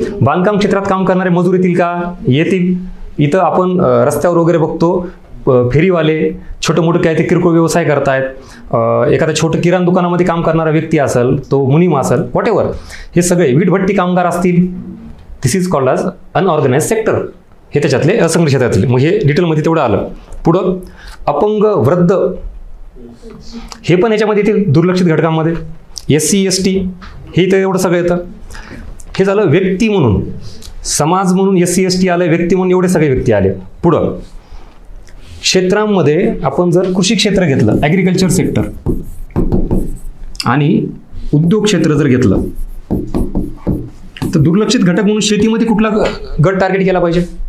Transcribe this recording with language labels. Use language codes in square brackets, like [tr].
[mr] बांधकाम क्षेत्रात काम करणारे मजूर येतील का? येतील. इथं आपण रस्त्यावर वगैरे बघतो फेरीवाले, छोटे मोठे काय ते किरकोळ व्यवसाय करतायत. एखाद्या छोटं किराणा दुकानामध्ये काम करणारा व्यक्ती असेल, तो मुनीम असेल, व्हॉट एव्हर, हे सगळे वीटभट्टी कामगार असतील. [en] This is called as unorganise sector. [mr] हे त्याच्यातले असंघटित क्षेत्रातले. मग हे डिटेलमध्ये तेवढं आलं. पुढं अपंग, वृद्ध, हे पण याच्यामध्ये येतील दुर्लक्षित घटकांमध्ये. SC ST हे इथं एवढं सगळं येतं. हे झालं व्यक्ती म्हणून. समाज म्हणून SC ST आले, व्यक्ती म्हणून एवढे सगळे व्यक्ती आले. पुढं क्षेत्रांमध्ये आपण जर कृषी क्षेत्र घेतलं, ॲग्रिकल्चर सेक्टर, आणि उद्योग क्षेत्र जर घेतलं, तर दुर्लक्षित घटक म्हणून शेतीमध्ये कुठला गट टार्गेट केला पाहिजे?